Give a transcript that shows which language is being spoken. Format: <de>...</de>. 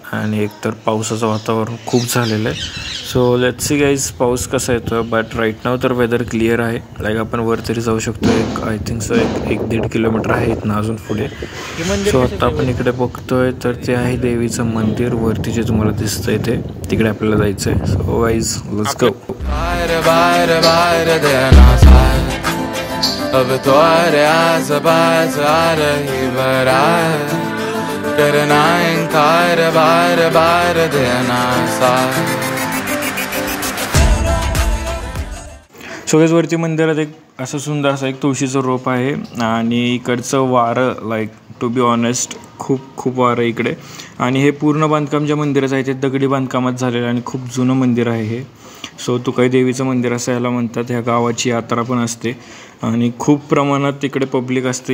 <mr>आणि एकतर पावसाचं वातावरण खूप झालेलं आहे.</mr> <en>so let's see guys</en> <mr>पाऊस कसा येतो.</mr> <en>but right now</en> <mr>तर वेदर क्लिअर आहे. लाईक आपण वर तरी जाऊ शकतो.</mr> <en>I think so</en> <mr>1-1.5 किलोमीटर आहे इथनं अजून पुढे. सो आता आपण इकडे बघतोय तर ते आहे देवीचं मंदिर वरती जे तुम्हाला दिसतंय ते. तिकडे आपल्याला जायचं आहे.</mr> <en>So guys let's go.</en> <hi>अब तो आज़ आ रही बारात, करना इनकार बार बार देना साथ.</hi> <mr>वरती मंदिरात एक असं सुंदर असं एक तुळशीचं रोप आहे. आणि इकडचं वारं</mr> <en>like to be honest</en> <mr>खूप वारं इकडे. आणि हे पूर्ण बांधकाम ज्या मंदिराचं आहे ते दगडी बांधकामात झालेलं आणि खूप जुनं मंदिर आहे हे. सो तुकाई देवीचं मंदिर असं याला म्हणतात. ह्या गावाची यात्रा पण असते आणि खूप प्रमाणात तिकडे पब्लिक असते.</mr>